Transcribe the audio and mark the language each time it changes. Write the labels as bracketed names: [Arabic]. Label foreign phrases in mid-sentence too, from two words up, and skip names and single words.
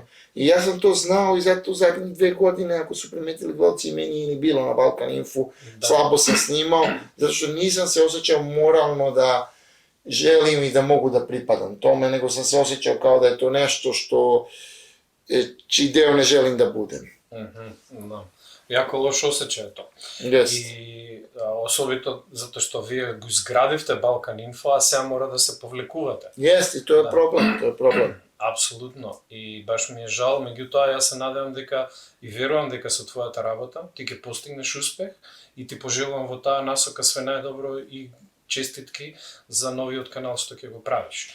[Serbian] I ja sam to znao i zato u zadnjih 2 godine, ako su primetili gledalci, meni nije ni bilo na Balkan Infu, slabo sam snimao, zato što nisam se osjećao moralno da želim i da mogu da pripadam tome, nego sam se osjećao kao da je to nešto što čiji deo ne želim da budem. Da. Jako loš osjećaj je to. [Macedonian] И особито затоа што вие го изградивте Балкан Инфо, а сега мора да се повлекувате. Јесте, тоа е проблем, Апсолутно. И баш ми е жал, меѓутоа јас се надевам дека и верувам дека со твојата работа ти ќе постигнеш успех и ти пожелувам во таа насока све најдобро и честитки за новиот канал што ќе го правиш.